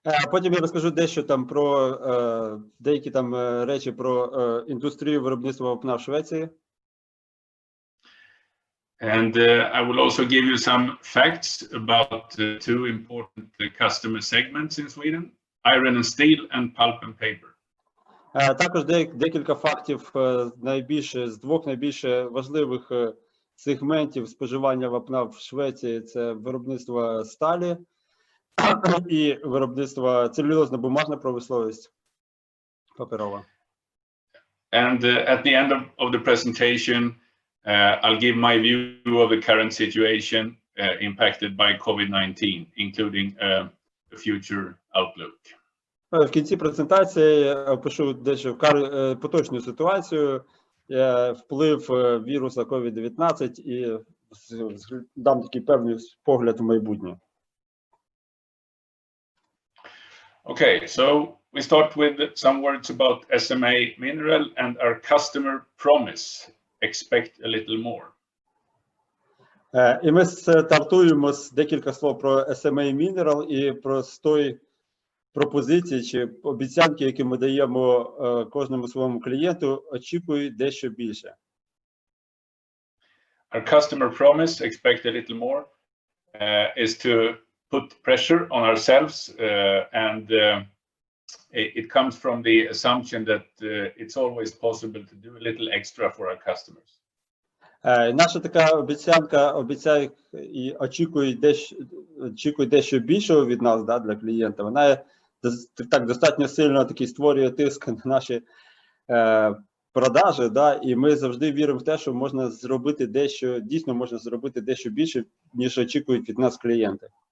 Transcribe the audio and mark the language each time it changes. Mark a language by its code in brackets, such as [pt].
[uk] Потім я розкажу дещо там про деякі там речі про індустрію виробництва вапна в Швеції. [en] And I will also give you some facts about two important customer segments in Sweden: iron and steel and pulp and paper. [uk] Також декілька фактів з двох найбільш важливих сегментів споживання вапна в Швеції. Це виробництво сталі і виробництво целюлозно-бумажна промисловість паперова. [en] And at the end of the presentation, I'll give my view of the current situation impacted by COVID-19, including a future outlook. [uk] В кінці презентації опишу дещо поточну ситуацію, вплив віруса COVID-19 і дам такий певний погляд в майбутнє. [en] Okay, so we start with some words about SMA Mineral and our customer promise. Expect a little more. [uk] І ми стартуємо з декілька слов про SMA Mineral і про той пропозиції чи обіцянки, які ми даємо кожному своєму клієнту, очікують дещо більше. [en] Our customer promise, expect a little more, is to put pressure on ourselves, and it comes from the assumption that it's always possible to do a little extra for our customers. [uk] Наша така обіцянка обіцяє і очікує дещо більшого від нас, да, для клієнта. Вона так достатньо сильно такий створює тиск на наші продажі, да, і ми завжди віримо в те, що можна зробити дещо, дійсно можна зробити дещо більше, ніж очікують від нас клієнти.